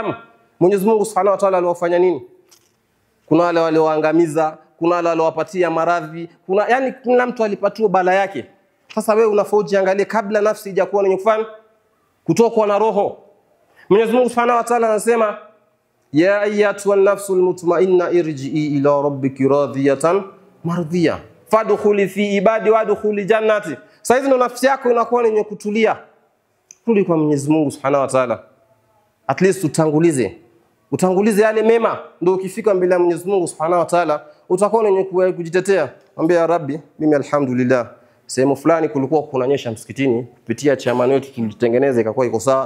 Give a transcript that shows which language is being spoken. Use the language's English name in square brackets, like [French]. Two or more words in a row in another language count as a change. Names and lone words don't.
[Swahili] Mwenyezi Mungu [Arabic] سبحانه وتعالى [Swahili] aliwafanya nini? kuna wale walioangamiza, kuna wale waliowapatia maradhi, yani kila mtu alipatiwa bala yake. Sasa wewe unafaa ujiangalie kabla nafsi ijakuwa ni kufanya kutokwa na roho. Mwenyezi Mungu [Arabic] سبحانه وتعالى anasema يا أيتها النفس المطمئنة ارجعي إلى ربك راضية مرضية فادخلي في عبادي وادخلي جنتي. [Swahili] Sasa hizi ndo nafsi yako inakuwa ni yenye kutulia. Rudi kwa Mwenyezi Mungu [Arabic] سبحانه وتعالى. [English] At least [Swahili] utangulize yale mema, ndio ukifika mbele ya Mwenyezi Mungu [Arabic] سبحانه وتعالى [Swahili] utakuwa ni yenye kujitetea. Mwambie [Arabic] يا رب, [Swahili] mimi alhamdulillah sehemu fulani kulikuwa kunanyesha msikitini, kupitia chairman wetu tulitengeneza ikakuwa iko sawa.